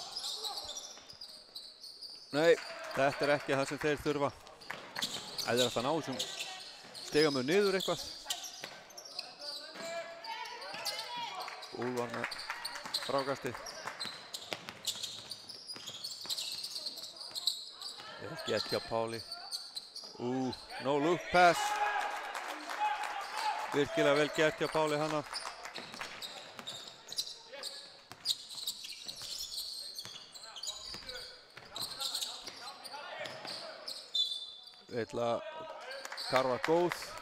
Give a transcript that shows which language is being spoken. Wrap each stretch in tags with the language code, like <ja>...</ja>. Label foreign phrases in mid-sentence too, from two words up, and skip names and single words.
<is>Nei, þetta er ekki það sem þeir þurfa. Ef þeir ætla að ná þessum stigamöð niður eitthvað. Úlfar með frákastið. Vel gert hjá Páli.</is> <en>No look pass.</en> <is>Virkilega vel gert hjá Páli hana. Vill að karfa góð.</is>